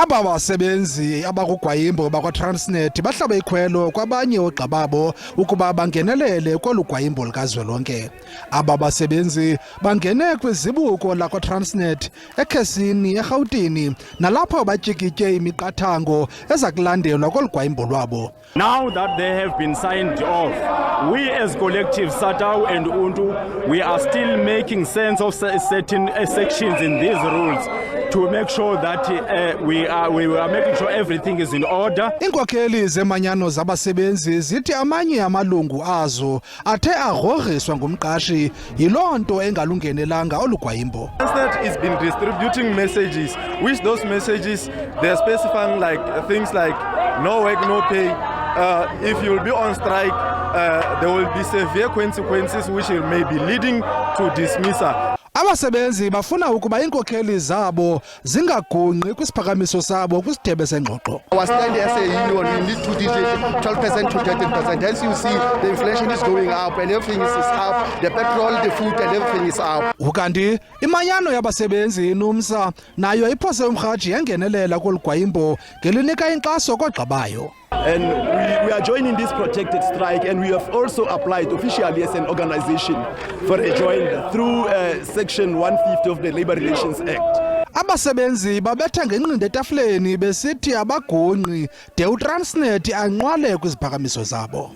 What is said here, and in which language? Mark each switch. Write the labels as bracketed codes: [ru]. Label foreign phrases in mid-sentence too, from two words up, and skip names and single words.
[xh] Aba basebenzi abakukwayimbo bakwa Transnet bahlabe ikhwelo kwabanye oogxa babo ukuba bangenelele kolu gwayimbo likazwelonke. Aba basebenzi bangene kwizibuko lakwa Transnet eKhesini eRhawutini nalapho batyikitye imiqathango eza kulandelwa kolu gwayimbo lwabo. [en] Now that they have been signed off, we as collective SATAWU and UNTU, we are still making sense of certain sections in these rules to make sure that we are making sure everything is in order. [xh] Iinkokheli zemanyano zabasebenzi zithi amanye amalungu azo athe agrogriswa ngumqashi yiloo nto engalungenelanga olu gwayimbo. [en] Transnet has been distributing messages, which those messages they're specifying like things like no work, no pay. If you'll be on strike, there will be severe consequences which may be leading to dismissal. [xh] Abasebenzi bafuna ukuba iinkokheli zabo zingagungqi kwisiphakamiso sabo kwisithebe sengxoxo. [en] Our stand as a union, we need to delete 12% to 13%. Hence you see the inflation is going up and everything is up. The petrol, the food and everything is up. [xh] Ukanti imanyano yabasebenzi iNUMSA nayo iphose umrhaji yangenelela kolu gwayimbo ngelinika inkxaso koogxa bayo. [en] And we are joining this protected strike, and we have also applied officially as an organization for a join through Section 150 of the Labour Relations Act. [xh] Abasebenzi babetha ngenqindi etafuleni besithi abagungqi de uTransnet anqwale kwiziphakamiso zabo.